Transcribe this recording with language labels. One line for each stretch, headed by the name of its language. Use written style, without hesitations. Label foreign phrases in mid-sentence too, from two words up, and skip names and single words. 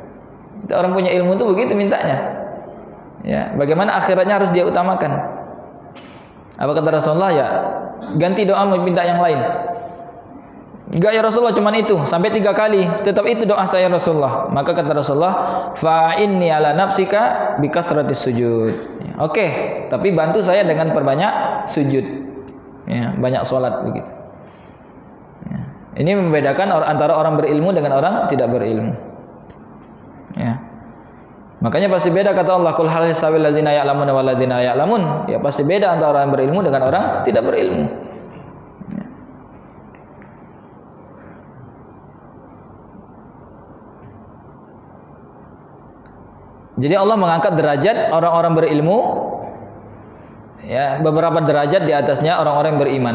Indonesian: Orang punya ilmu itu begitu mintanya. Ya, bagaimana akhiratnya harus dia utamakan. Apa kata Rasulullah? Ya, ganti doa minta yang lain. Enggak ya Rasulullah, cuman itu sampai 3 kali. Tetap itu doa saya Rasulullah. Maka kata Rasulullah,
Arabic: فإني على نفسك بكثرة السجود.
Indonesian: Ya, oke, tapi bantu saya dengan perbanyak sujud. Ya, banyak salat begitu. Ya, ini membedakan antara orang berilmu dengan orang tidak berilmu. Ya. Makanya pasti beda kata Allah,
Arabic: قل هل يستوي الذين يعلمون والذين لا يعلمون.
Indonesian: Ya pasti beda antara orang berilmu dengan orang tidak berilmu. Ya. Jadi Allah mengangkat derajat orang-orang berilmu, ya, beberapa derajat di atasnya orang-orang yang beriman.